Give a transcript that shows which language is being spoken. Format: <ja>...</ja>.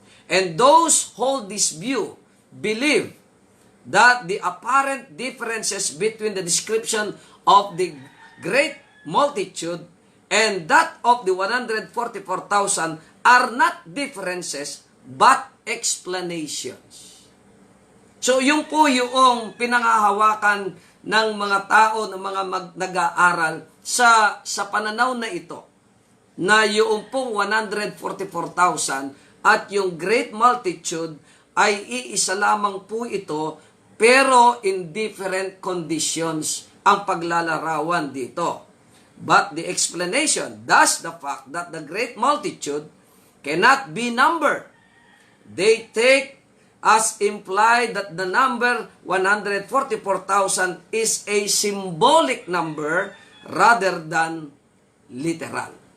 <en>And those hold this view believe that the apparent differences between the description of the great multitude and that of the 144,000 are not differences but explanations.</en> <tl>So yung po yung pinangahawakan ng mga tao, ng mga nag-aaral sa pananaw na ito, na yung pong 144,000 at yung great multitude ay iisa lamang po ito, pero</tl> <en>in different conditions</en> <tl>ang paglalarawan dito.</tl> <en>But the explanation, thus the fact that the great multitude cannot be numbered. They take as implied that the number 144,000 is a symbolic number rather than literal.</en>